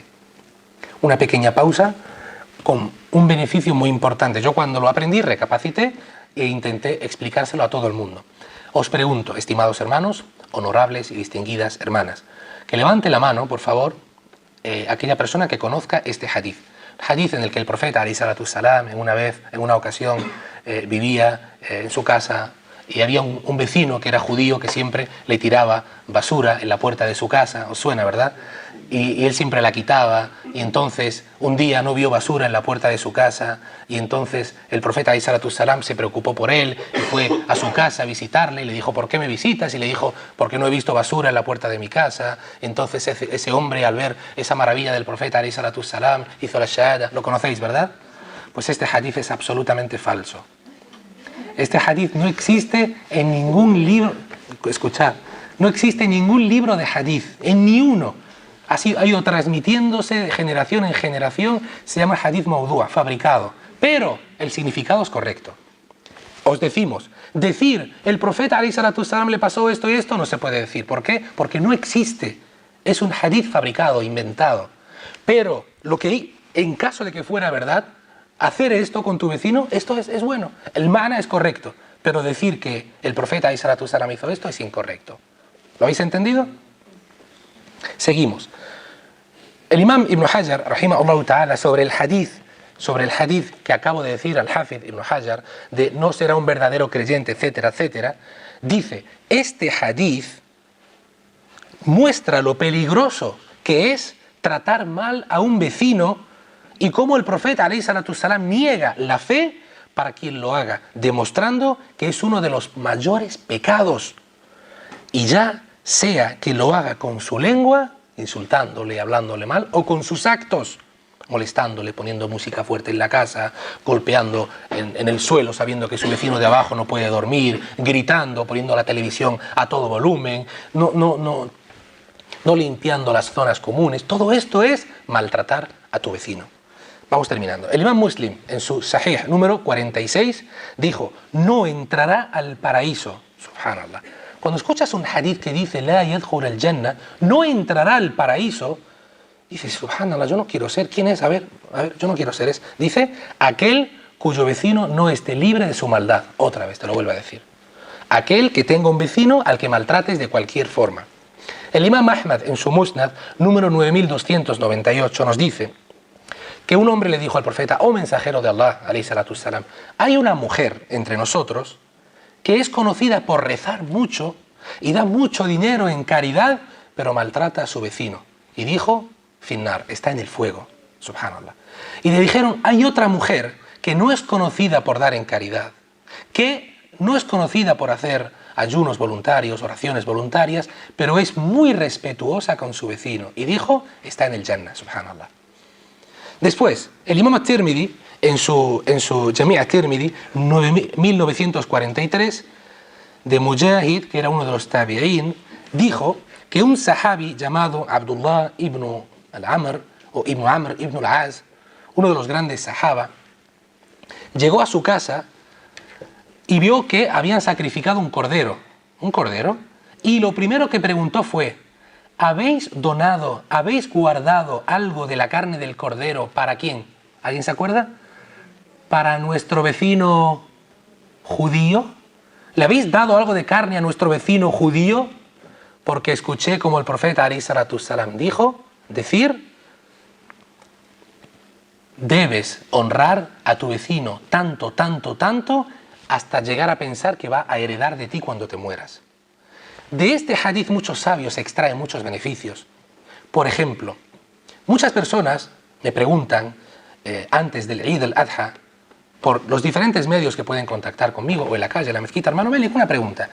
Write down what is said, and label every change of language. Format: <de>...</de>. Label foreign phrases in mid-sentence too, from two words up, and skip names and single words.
<es>Una pequeña pausa con un beneficio muy importante. Yo cuando lo aprendí recapacité e intenté explicárselo a todo el mundo. Os pregunto, estimados hermanos, honorables y distinguidas hermanas, que levante la mano, por favor, aquella persona que conozca este hadith. Hadith en el que el profeta</es> <ar>عليه الصلاة السلام</ar> <es>en una ocasión vivía en su casa y había un vecino que era judío que siempre le tiraba basura en la puerta de su casa, os suena, ¿verdad? Y él siempre la quitaba, y entonces un día no vio basura en la puerta de su casa, y entonces el profeta</es> <ar>عليه الصلاة السلام</ar> <es>se preocupó por él y fue a su casa a visitarle y le dijo: ¿por qué me visitas? Y le dijo: porque no he visto basura en la puerta de mi casa. Entonces ese hombre, al ver esa maravilla del profeta</es> <ar>عليه الصلاة السلام,</ar> <es>hizo la shahada. Lo conocéis, ¿verdad? Pues este hadith es absolutamente falso. Este hadith no existe en ningún libro. Escuchad, no existe en ningún libro de hadith, en ni uno. Ha ido transmitiéndose de generación en generación. Se llama</es> <ar>حديث موضوع,</ar> <es>fabricado, pero el significado es correcto. Os decimos, decir el profeta</es> <ar>عليه الصلاة السلام</ar> <es>le pasó esto y esto no se puede decir. ¿Por qué? Porque no existe. Es un hadith fabricado, inventado. Pero lo que, en caso de que fuera verdad, hacer esto con tu vecino, esto es bueno. El mana es correcto, pero decir que el profeta</es> <ar>عليه الصلاة السلام</ar> <es>hizo esto es incorrecto. ¿Lo habéis entendido? Seguimos. El imam Ibn Hajar,</es> <ar>رحمه الله تعالى,</ar> <es>sobre el hadith que acabo de decir al Hafid Ibn Hajar, de no será un verdadero creyente, etcétera, etcétera, dice: este hadith muestra lo peligroso que es tratar mal a un vecino y cómo el profeta</es> <ar>عليه الصلاة السلام</ar> <es>niega la fe para quien lo haga, demostrando que es uno de los mayores pecados, y ya sea que lo haga con su lengua, insultándole, hablándole mal, o con sus actos, molestándole, poniendo música fuerte en la casa, golpeando en el suelo sabiendo que su vecino de abajo no puede dormir, gritando, poniendo la televisión a todo volumen, no limpiando las zonas comunes. Todo esto es maltratar a tu vecino. Vamos terminando. El imam Muslim, en su Sahih número 46, dijo: no entrará al paraíso. Subhanallah. Cuando escuchas un hadith que dice</es> <ar>لا يدخل الجنة,</ar> <es>no entrará al paraíso, dices: subhanallah, yo no quiero ser. ¿Quién es? A ver, yo no quiero ser. Dice: aquel cuyo vecino no esté libre de su maldad. Otra vez te lo vuelvo a decir: aquel que tenga un vecino al que maltrates de cualquier forma. El imam Ahmad, en su Musnad número 9298, nos dice que un hombre le dijo al profeta: oh mensajero de Allah,</es> <ar>عليه الصلاة السلام,</ar> <es>hay una mujer entre nosotros que es conocida por rezar mucho y da mucho dinero en caridad, pero maltrata a su vecino. Y dijo: finnar, está en el fuego. Subhanallah. Y le dijeron: hay otra mujer que no es conocida por dar en caridad, que no es conocida por hacer ayunos voluntarios, oraciones voluntarias, pero es muy respetuosa con su vecino. Y dijo: está en el Jannah. Subhanallah. Después, el imam at-Tirmidhi, en su Jami' at-Tirmidhi 1943, de Mujahid, que era uno de los tabi'in, dijo que un sahabi llamado Abdullah ibn al-Amr o ibn Amr ibn al-Az, uno de los grandes sahaba, llegó a su casa y vio que habían sacrificado un cordero, y lo primero que preguntó fue: ¿habéis donado, habéis guardado algo de la carne del cordero para quién? ¿Alguien se acuerda? ¿Para nuestro vecino judío? ¿Le habéis dado algo de carne a nuestro vecino judío? Porque escuché como el profeta</es> <ar>عليه الصلاة السلام</ar> <es>dijo, debes honrar a tu vecino tanto, hasta llegar a pensar que va a heredar de ti cuando te mueras. De este hadith muchos sabios extraen muchos beneficios. Por ejemplo, muchas personas me preguntan antes del Eid al-Adha, por los diferentes medios que pueden contactar conmigo o en la calle, en la mezquita: hermano Melik, una pregunta.</es>